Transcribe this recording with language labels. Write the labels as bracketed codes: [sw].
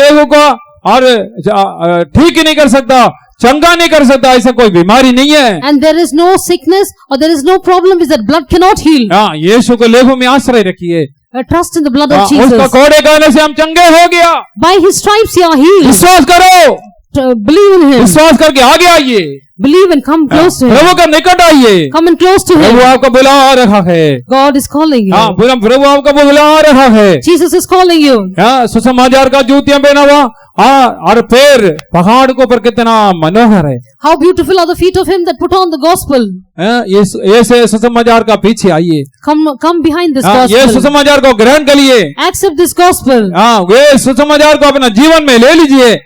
[hi] लेहू को और ठीक ही नहीं कर सकता, चंगा नहीं कर सकता, ऐसा कोई बीमारी नहीं है। [en] And there is no sickness or there is no problem which that blood cannot heal. [hi] हाँ, यीशु को लेहू में आश्रय रखिए। [en] Trust in the blood [hi] हाँ, [en] of Jesus. [hi] उसका कोड़े खाने से हम चंगे हो गया। [en] By his stripes you are healed. [hi] विश्वास करो, [en] Believe in him. [hi] विश्वास करके आगे आइए। [en] Believe and come close to him. [hi] प्रभु का निकट आइए। [en] Come and close to [hi] Prabhu [en] him. [hi] आपको बुला रहा है। [en] God is calling you. [hi] हाँ, प्रभु आपको बुला रहा है। [en] Jesus is calling you. [hi] हाँ, सुसमाचार का जूतियां पहना हुआ, हाँ, और पैर पहाड़ के ऊपर कितना मनोहर है। [en] How beautiful are the feet of him that put on the gospel. [hi] हाँ, ये से सुसमाचार का पीछे आइए। [en] Come behind this [hi] हाँ, ये [en] gospel. [hi] सुसमाचार को ग्रहण करिए। [en] Accept this gospel. [hi] हाँ, वे सुसमाचार को अपना जीवन में ले लीजिए।